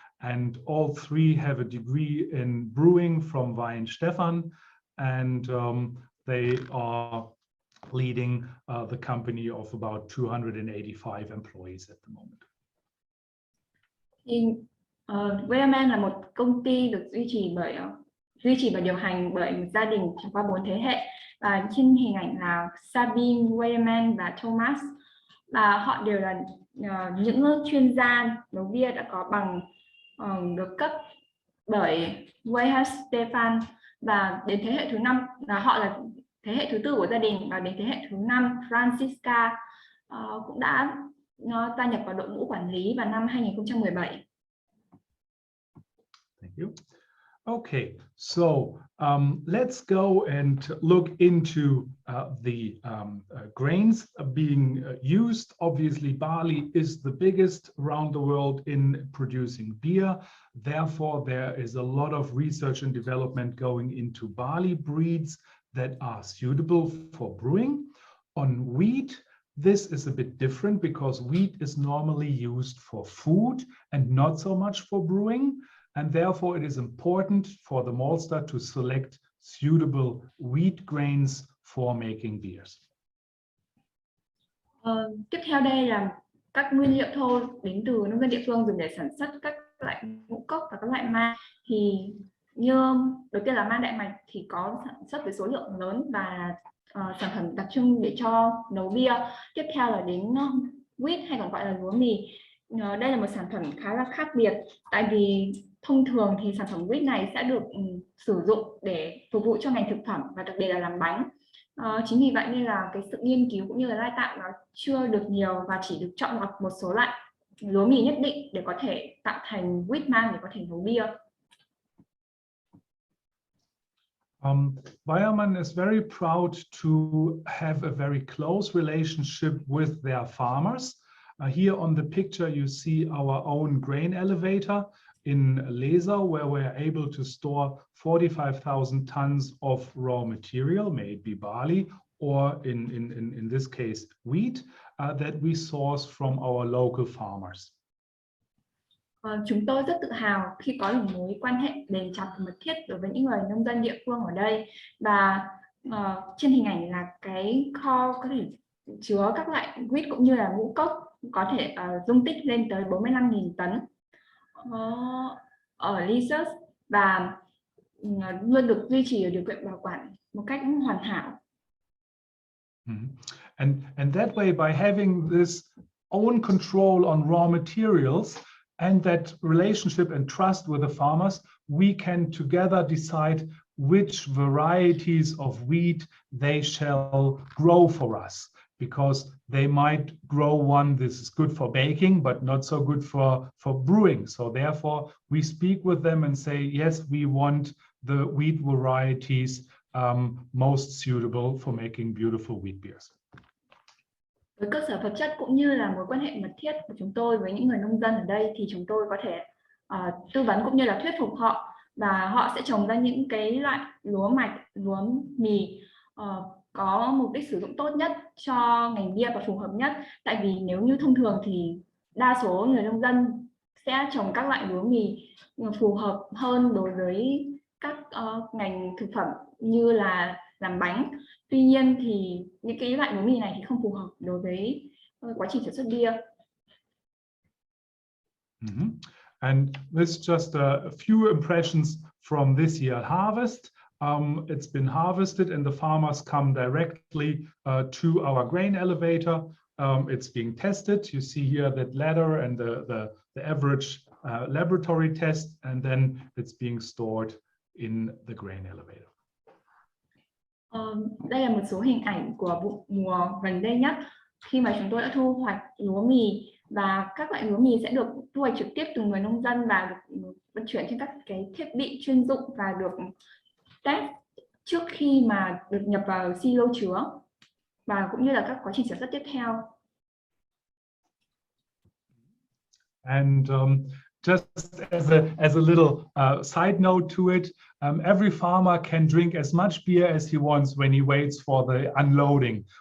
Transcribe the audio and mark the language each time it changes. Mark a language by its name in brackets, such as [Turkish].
[English] And all 3 have a degree in brewing from Weihenstephan, and they are leading the company of about 285 employees at the moment. [Vietnamese] Weyermann là một công ty được duy trì và điều hành bởi một gia đình trải qua 4 thế hệ, và trên hình ảnh là Sabine, Weyermann và Thomas, và họ đều là những chuyên gia nấu bia đã có bằng được cấp bởi Weihenstephan, và đến thế hệ thứ 5 là họ là thế hệ thứ 4 của gia đình, và đến thế hệ thứ 5 Franziska cũng đã gia nhập vào đội ngũ quản lý vào năm 2017. [English] Thank you. Okay, so let's go and look into the grains being used. Obviously, barley is the biggest around the world in producing beer. Therefore, there is a lot of research and development going into barley breeds that are suitable for brewing. On wheat, this is a bit different because wheat is normally used for food and not so much for brewing. And therefore, it is important for the maltster to select suitable wheat grains for making beers. [Vietnamese] Tiếp theo đây là các nguyên liệu thô đến từ nông dân địa phương dùng để sản xuất các loại ngũ cốc và các loại mai. Thì như đầu tiên là man đại mạch thì có sản xuất với số lượng lớn và sản phẩm đặc trưng để cho nấu bia. Tiếp theo là đến wheat hay còn gọi là lúa mì. Đây là một sản phẩm khá là khác biệt, tại vì thông thường thì sản phẩm wheat này sẽ được sử dụng để phục vụ cho ngành thực phẩm và đặc biệt là làm bánh. Chính vì vậy nên là cái sự nghiên cứu cũng như là lai tạo nó chưa được nhiều và chỉ được chọn lọc một số loại lúa mì nhất định để có thể tạo thành wheat man để có thể nấu bia. [English] Weyermann is very proud to have a very close relationship with their farmers. Here on the picture you see our own grain elevator in Leser, where we're able to store 45,000 tons of raw material, may it be barley or in this case wheat, that we source from our local farmers. [Vietnamese] Chúng tôi rất tự hào khi có một mối quan hệ bền chặt và mật thiết đối với những người nông dân địa phương ở đây, và trên hình ảnh là cái kho có thể chứa các loại wheat cũng như là ngũ cốc có thể dung tích lên tới 45.000 tấn ở Leser và luôn được duy trì ở điều kiện bảo quản một cách hoàn hảo. [English] And that way, by having this own control on raw materials and that relationship and trust with the farmers, we can together decide which varieties of wheat they shall grow for us, because they might grow one this is good for baking but not so good for brewing. So therefore we speak with them and say, yes, we want the wheat varieties most suitable for making beautiful wheat beers. [Vietnamese] Với cơ sở vật chất cũng như là mối quan hệ mật thiết của chúng tôi với những người nông dân ở đây thì chúng tôi có thể tư vấn cũng như là thuyết phục họ, và họ sẽ trồng ra những cái loại lúa mạch, lúa mì có mục đích sử dụng tốt nhất cho ngành bia và phù hợp nhất. Tại vì nếu như thông thường thì đa số người nông dân sẽ trồng các loại lúa mì phù hợp hơn đối với các ngành thực phẩm như là làm bánh. Tuy nhiên thì những cái loại lúa mì này thì không phù hợp đối với quá trình sản xuất bia. [English] And this just a few impressions from this year harvest. It's been harvested and the farmers come directly to our grain elevator. It's being tested. You see here that ladder and the average laboratory test, and then it's being stored in the grain elevator. [Vietnamese] Đây là một số hình ảnh của vụ mùa gần đây nhất, khi mà chúng tôi đã thu hoạch lúa mì, và các loại lúa mì sẽ được thu hoạch trực tiếp từ người nông dân và được vận chuyển trên các cái thiết bị chuyên dụng và được test trước khi mà được nhập vào silo chứa, và cũng như là các quá trình sản xuất tiếp theo. [English] And just as a little side note to it, every farmer can drink as much beer as he wants when he waits for the unloading.